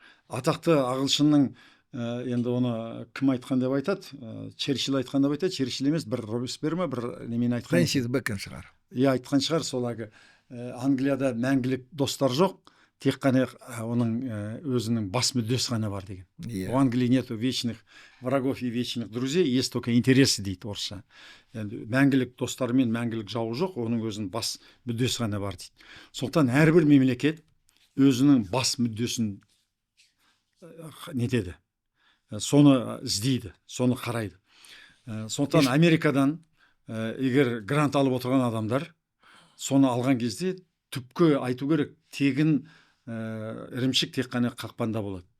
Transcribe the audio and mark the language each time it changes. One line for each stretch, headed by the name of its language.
Kazakh: Атақты ағылшынның енді оны кім айтқан деп айтады? Черчилль айтқан деп айтады. Черчилль емес, бір Робеспьер ме, бір немен айтқан. Фрэнсис Бэкон шығар. Айтқан шығар, сол Англияда мәңгілік достар жоқ, тек қана оның өзінің бас мүддесі ғана бар деген.
Russian: В Англии нету вечных врагов и вечных друзей, есть только интересы
Kazakh: дейді орысша. Мәңгілік достары мен мәңгілік жауы жоқ, оның өзінің бас мүддесі ғана бар дейді. Сондықтан әрбір мемлекет өзінің бас мүддесін нетеді, соны іздейді, соны қарайды. Сондықтан Америкадан егер грант алып отырған адамдар соны алған кезде түпкі айту керек, тегін ірімшік тек қана қақпанда болады.